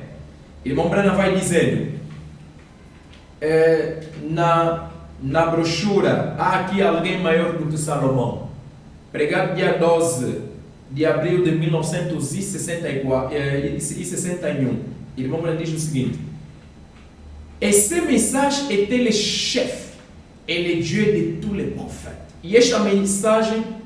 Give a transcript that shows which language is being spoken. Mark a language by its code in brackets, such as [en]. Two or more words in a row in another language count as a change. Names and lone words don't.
[pt] Irmão Branham vai dizendo, na brochura, há aqui alguém maior do que Salomão. Pregado dia 12 de abril de 1961. Irmão Branham diz o seguinte: [fr] et ce message était le chef et le Dieu de tous les prophètes. [pt] E esta mensagem